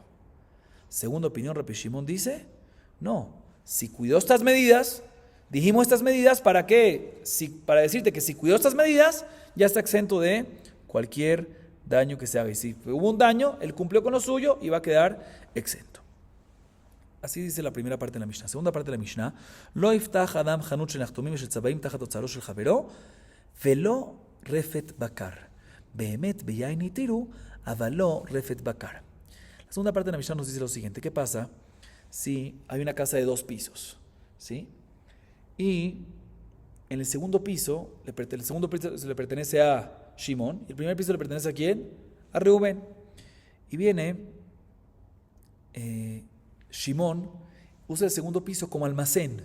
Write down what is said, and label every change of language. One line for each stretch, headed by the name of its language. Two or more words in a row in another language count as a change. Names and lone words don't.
Spanish: Segunda opinión, Rabbi Shimon dice, no, si cuidó estas medidas, dijimos estas medidas, ¿para qué? Para decirte que si cuidó estas medidas, ya está exento de cualquier daño que se haga. Y si hubo un daño, él cumplió con lo suyo y va a quedar exento. Así dice la primera parte de la Mishnah. Segunda parte de la Mishnah,
Hebrew: לא יפתח אדם חנות של נחתומים של צבעים תחת אוצרו של חבירו, ולא רפת בקר. באמת ביין התירו, אבל לא רפת בקר.
Spanish: La segunda parte de la Mishnah nos dice lo siguiente: ¿qué pasa si hay una casa de 2 pisos? ¿Sí? Y en el segundo piso le pertenece a Shimón, y el primer piso le pertenece ¿a quién? A Reubén. Y viene Shimón, usa el segundo piso como almacén.